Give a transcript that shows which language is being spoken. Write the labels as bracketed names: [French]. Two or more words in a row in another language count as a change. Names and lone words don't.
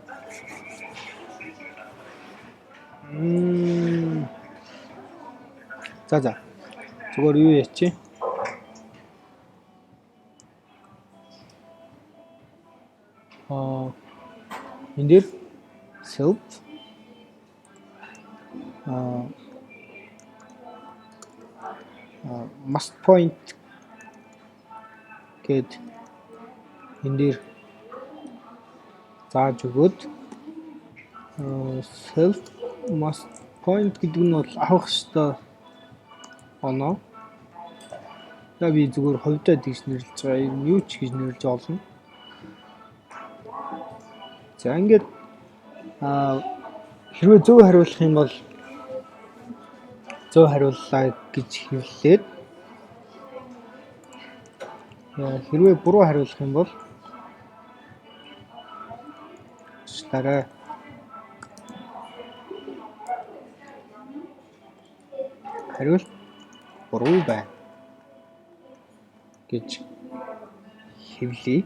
[Mongolian] За зүгээр юу яачих? Энэ дээр [English] self must point [Mongolian] гэд энэ дээр зааж өгөөд [English] self must point [Mongolian] гэдэг нь бол авах ёстой оноо. Би зүгээр хувьдаа тэгж нэрлэж байгаа. Юу ч гэж нэрлэж олно. За ингээд хэрвээ зөв хариулах юм бол зөв хариуллаа гэж хэллээд хэрвээ буруу хариулах юм бол дараа хариулт буруу байна гэж хэвлэе.